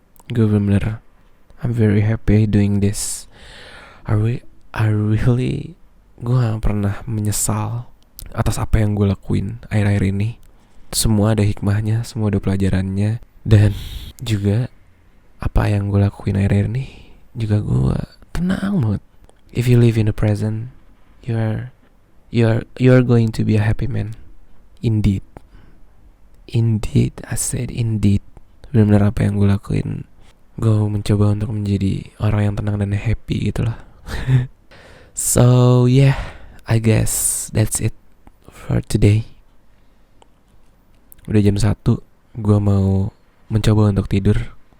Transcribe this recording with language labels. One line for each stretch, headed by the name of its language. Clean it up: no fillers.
Indonesian: Gue bener-bener
English: I'm very happy doing this. I really
Indonesian: gue gak pernah menyesal atas apa yang gue lakuin akhir-akhir ini. Semua ada hikmahnya, semua ada pelajarannya. Dan juga apa yang gue lakuin akhir-akhir ini juga gue tenang banget.
English: If you live in the present, you're going to be a happy man. Indeed, I said indeed.
Indonesian: Benar-benar apa yang gue lakuin, gue mencoba untuk menjadi orang yang tenang dan happy gitu lah.
English: So yeah, I guess that's it for today.
Indonesian: Udah jam 1, gue mau mencoba untuk tidur.